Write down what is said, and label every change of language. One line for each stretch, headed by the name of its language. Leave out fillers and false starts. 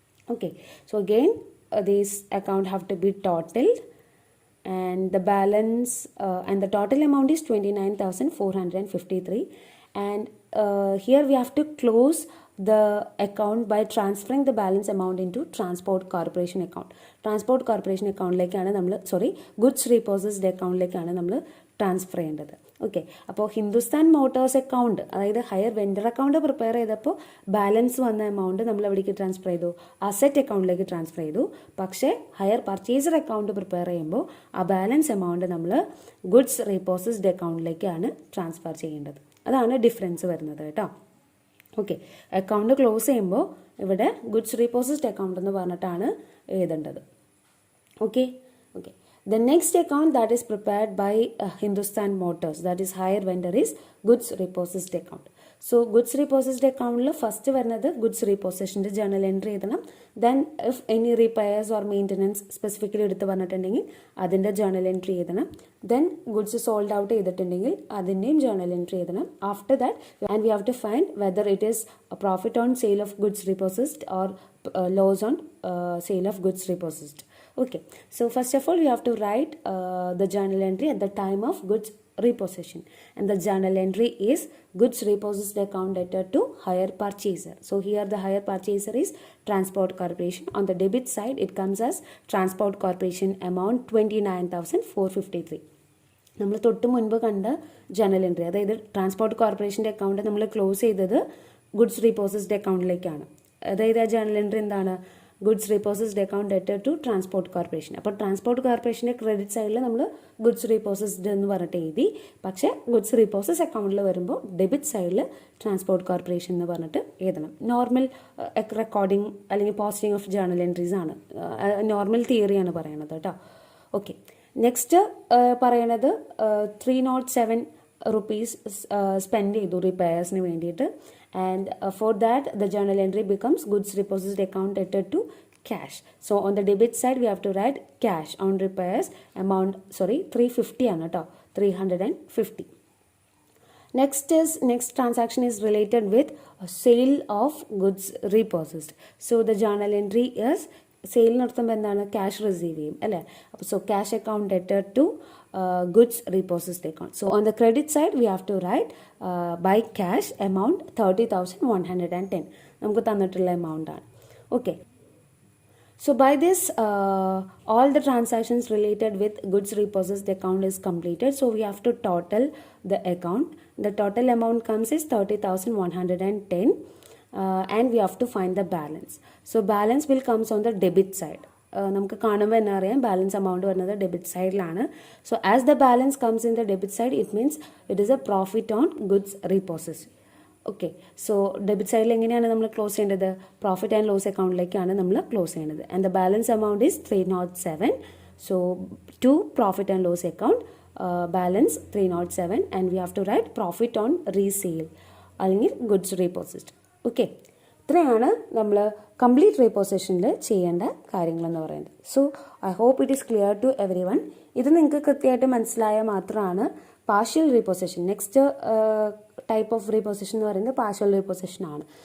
English: Okay, so again this account have to be totaled, and the balance and the total amount is 29,453, and here we have to close the account by transferring the balance amount into Transport Corporation account.
Malayalam: Transport Corporation അക്കൗണ്ടിലേക്കാണ് നമ്മൾ goods റീപോസസ്ഡ് അക്കൗണ്ടിലേക്കാണ് നമ്മൾ transfer ചെയ്യേണ്ടത്. Okay, അപ്പോൾ Hindustan Motors account, അതായത് higher vendor account prepare ചെയ്തപ്പോൾ balance വന്ന amount നമ്മൾ എവിടേക്ക് transfer ചെയ്തു? അസറ്റ് അക്കൗണ്ടിലേക്ക് ട്രാൻസ്ഫർ ചെയ്തു. പക്ഷേ ഹയർ പർച്ചേസർ അക്കൗണ്ട് പ്രിപ്പയർ ചെയ്യുമ്പോൾ ആ ബാലൻസ് എമൗണ്ട് നമ്മൾ ഗുഡ്സ് റീപോസസ്ഡ് അക്കൗണ്ടിലേക്കാണ് ട്രാൻസ്ഫർ ചെയ്യേണ്ടത്. അതാണ് ഡിഫറൻസ് വരുന്നത് കേട്ടോ. ഓക്കെ, അക്കൗണ്ട് ക്ലോസ് ചെയ്യുമ്പോൾ ഇവിടെ ഗുഡ്സ് റീപോസസ്ഡ് അക്കൗണ്ട് എന്ന് പറഞ്ഞിട്ടാണ് എഴുതേണ്ടത്.
English: Okay okay The next account that is prepared by Hindustan Motors, that is hire vendor, is goods repossessed account. So goods repossessed account lo first
Malayalam: varnathu
English: goods repossession journal entry
Malayalam: edanam.
English: Then if any repairs or maintenance specifically
Malayalam: eduthu vannittundengil adinte
English: journal entry
Malayalam: edanam.
English: Then goods sold out
Malayalam: edattundengil adinneym
English: journal entry
Malayalam: edanam.
English: After that, and we have to find whether it is a profit on sale of goods repossessed or loss on sale of goods repossessed. Okay, so first of all we have to write the journal entry at the time of goods repossession, and the journal entry is goods repossessed account debtor to hire purchaser. So here the hire purchaser is Transport Corporation. On the debit side it comes as Transport Corporation amount 29,453.
Malayalam: നമ്മൾ തൊട്ട് മുൻപ് കണ്ട journal entry, അതായത് transport കോർപ്പറേഷൻ്റെ account നമ്മൾ close ചെയ്തത് goods റീപോസസ്ഡ് അക്കൗണ്ടിലേക്കാണ്. അതായത് ആ ജേണൽ എൻട്രി എന്താണ്? Goods റീപോസസ്ഡ് account debtor to transport corporation. അപ്പോൾ ട്രാൻസ്പോർട്ട് കോർപ്പറേഷൻ്റെ ക്രെഡിറ്റ് സൈഡിൽ നമ്മൾ ഗുഡ്സ് റീപോസസ്ഡ് എന്ന് പറഞ്ഞിട്ട് എഴുതി. പക്ഷേ ഗുഡ്സ് റീപോസസ് അക്കൗണ്ടിൽ വരുമ്പോൾ ഡെബിറ്റ് സൈഡിൽ ട്രാൻസ്പോർട്ട് കോർപ്പറേഷൻ എന്ന് പറഞ്ഞിട്ട് എഴുതണം. നോർമൽ റെക്കോർഡിംഗ് അല്ലെങ്കിൽ പോസ്റ്റിംഗ് ഓഫ് ജേണൽ എൻട്രീസ് ആണ്, നോർമൽ തിയറിയാണ് പറയണത് കേട്ടോ. ഓക്കെ, നെക്സ്റ്റ് പറയണത് 307 rupees സ്പെൻഡ് ചെയ്തു റിപ്പയർസിന് വേണ്ടിയിട്ട്.
English: And for that the journal entry becomes goods repossessed account debtor to cash. So on the debit side we have to write cash on repairs amount 350
Malayalam: ആണ് കേട്ടോ,
English: 350. Next transaction is related with sale of goods repossessed. So the journal entry is sale
Malayalam: നടത്തുമ്പോൾ എന്താണ്? Cash receive ചെയ്യും അല്ലേ.
English: അപ്പോൾ so cash account debtor to goods repossessed account. So on the credit side we have to write by cash amount 30,110
Malayalam: നമുക്ക് തന്നിട്ടുള്ള amount ആണ്.
English: Okay, so by this all the transactions related with goods repossessed account is completed. So we have to total the account. The total amount comes is 30,110. And we have to find the balance. So balance will comes on the debit side.
Malayalam: നമുക്ക് കാണുമ്പോൾ തന്നെ അറിയാം balance amount വരുന്നത് debit സൈഡിലാണ്.
English: So as the balance comes in the debit side it means it is a profit on goods repossess.
Malayalam: Okay, so debit സൈഡിൽ എങ്ങനെയാണ് നമ്മൾ close ചെയ്യേണ്ടത്? പ്രോഫിറ്റ് ആൻഡ് ലോസ് അക്കൗണ്ടിലേക്കാണ് നമ്മൾ ക്ലോസ് ചെയ്യേണ്ടത്.
English: And the balance amount is 307. So to profit and loss account, balance 307 and we have to write profit on resale അല്ലെങ്കിൽ goods repossessed.
Malayalam: Okay, ഇത്രയാണ് നമ്മൾ complete റീപോസിഷനിൽ ചെയ്യേണ്ട കാര്യങ്ങളെന്ന് പറയുന്നത്.
English: So I hope it is clear to every one.
Malayalam: ഇത് നിങ്ങൾക്ക് കൃത്യമായിട്ട് മനസ്സിലായാൽ മാത്രമാണ് പാർഷ്യൽ റീപോസിഷൻ, നെക്സ്റ്റ് ടൈപ്പ് ഓഫ് റീപോസിഷൻ എന്ന് പറയുന്നത് പാർഷ്യൽ റീപോസിഷൻ ആണ്.